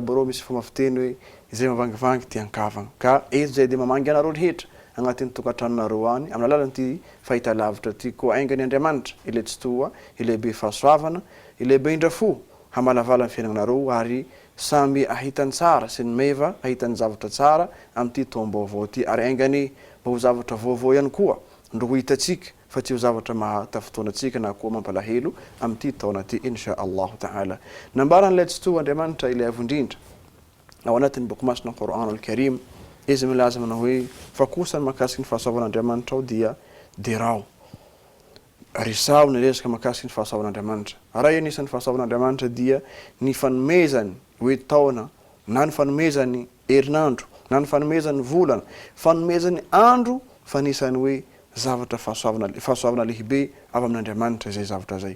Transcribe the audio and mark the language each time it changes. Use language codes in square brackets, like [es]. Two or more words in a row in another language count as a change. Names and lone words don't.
[mg] aby reo misy fomafiteny hoe izay mavangivangy ty ankavana ka eto zay dia mamangy anareo rehetra agnatin'ny tokantranonareo any amin'ny alalan'ity fahita lavitra ty koa aingany Andriamanitra ilay tsy toa ilay be fahasoavana ilay be indrafo hamalavala ny fiainanareo ary samy ahitany tsara sy ny meva ahitany zavatra tsara amin'ity taom-baovao ty ary aingany mba ho zavatra vaovao ihany koa ndro ho hitatsika fa tsy ho zavatra mahatafotoanatsika na koa mampalahelo amin'ity taona ty [ar] إن شاء الله تعالى. [mg] Nambaran'ilay tsy toa Andriamanitra ilay avondrindra ao anatin'ny boky masina Qur'an al-Karim izy milaza manao hoe fa kosa ny mahakasiky ny fahasoavan'Andriamanitra ao dia derao risao ny resaka mahakasiky ny fahasoavan'Andriamanitra. Raha anisan'ny fahasoavan'Andriamanitra dia ny fanomezany hoe taona na ny fanomezany herinandro na ny fanomezany volana, fanomezany andro fa anisany hoe zavatra fahasoavana lehibe avy amin'Andriamanitra zay zavatra zay.